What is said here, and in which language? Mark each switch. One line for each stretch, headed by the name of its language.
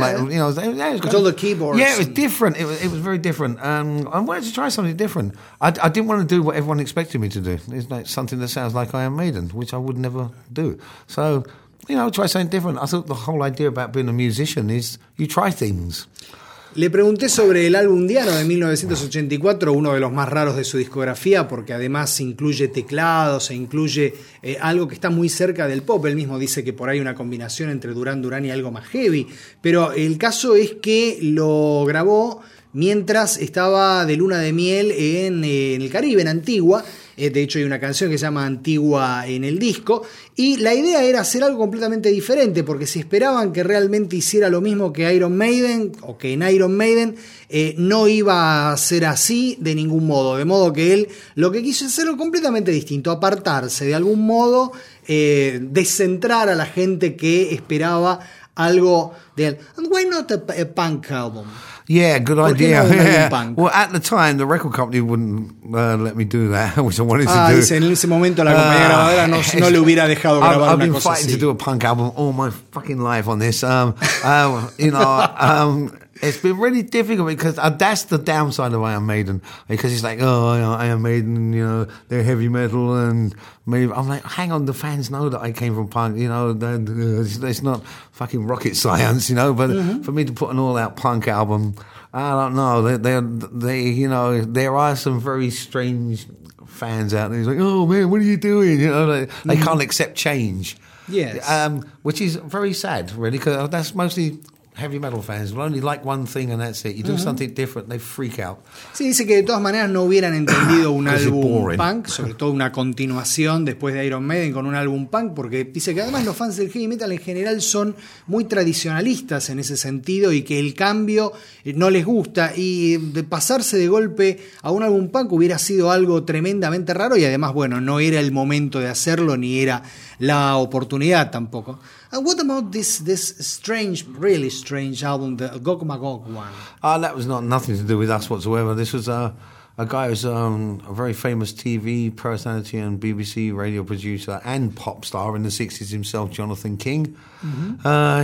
English: all the keyboards. Yeah, it was different. It was very different. I wanted to try something different. I didn't want to do what everyone expected me to do. It's like something that sounds like Iron Maiden, which I would never do. So, you know, try something different. I thought the whole idea about being a musician is you try things.
Spanish: Le pregunté sobre el álbum Diano de 1984, uno de los más raros de su discografía, porque además incluye teclados e incluye algo que está muy cerca del pop. Él mismo dice que por ahí una combinación entre Duran Duran y algo más heavy. Pero el caso es que lo grabó mientras estaba de luna de miel en el Caribe, en Antigua. De hecho, hay una canción que se llama Antigua en el disco. Y la idea era hacer algo completamente diferente, porque si esperaban que realmente hiciera lo mismo que Iron Maiden, o que en Iron Maiden, no iba a ser así de ningún modo. De modo que él lo que quiso hacerlo completamente distinto, apartarse de algún modo, descentrar a la gente que esperaba algo de él.
English: And why not a punk album? Yeah, good idea. No, yeah. Punk. Well, at the time, the record company wouldn't let me do that, which I wanted to do.
Spanish: Dice, en ese momento la compañía grabadora no le hubiera dejado grabar una cosa así.
English: I've been fighting to do a punk album all my fucking life on this. It's been really difficult because that's the downside of Iron Maiden. Because it's like, Iron Maiden, you know, they're heavy metal. And maybe I'm like, hang on, the fans know that I came from punk. You know, it's not fucking rocket science, you know. But for me to put an all-out punk album, I don't know. There are some very strange fans out there. It's like, oh, man, what are you doing? You know, they can't accept change. Yes. Which is very sad, really, because that's mostly... Heavy metal fans will only like one thing and that's it. You do something different, they freak out.
Spanish: Sí, dice que de todas maneras no hubieran entendido un álbum punk, sobre todo una continuación después de Iron Maiden con un álbum punk, porque dice que además los fans del heavy metal en general son muy tradicionalistas en ese sentido y que el cambio no les gusta, y de pasarse de golpe a un álbum punk hubiera sido algo tremendamente raro, y además, bueno, no era el momento de hacerlo ni era la oportunidad tampoco.
English: What about this strange, really strange album, the Gog Magog one? That was nothing to do with us whatsoever. This was a guy who's a very famous TV personality and BBC radio producer and pop star in the 60s himself, Jonathan King. Mm-hmm.